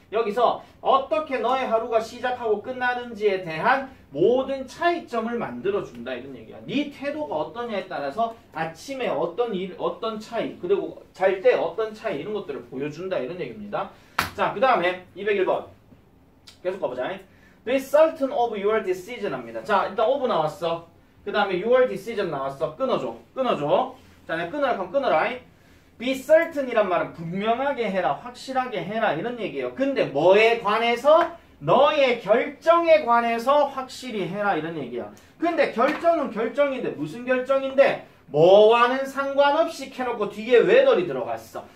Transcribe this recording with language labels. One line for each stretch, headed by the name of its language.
Korean: 여기서 어떻게 너의 하루가 시작하고 끝나는지에 대한 모든 차이점을 만들어준다 이런 얘기야. 네 태도가 어떠냐에 따라서 아침에 어떤 일, 어떤 차이, 그리고 잘 때 어떤 차이 이런 것들을 보여준다 이런 얘기입니다. 자, 그 다음에 201번 계속 가보자.
English: Be certain of your decision
Korean: 합니다. 자, 일단 of 나왔어. 그 다음에
English: your decision
Korean: 나왔어. 끊어줘. 자, 내가 끊으라 하면 끊어라. Be certain이란 말은 분명하게 해라, 확실하게 해라 이런 얘기예요. 근데 뭐에 관해서? 너의 결정에 관해서 확실히 해라 이런 얘기야. 근데 결정은 결정인데 무슨 결정인데? 뭐와는 상관없이 켜놓고 뒤에 whether이 들어갔어.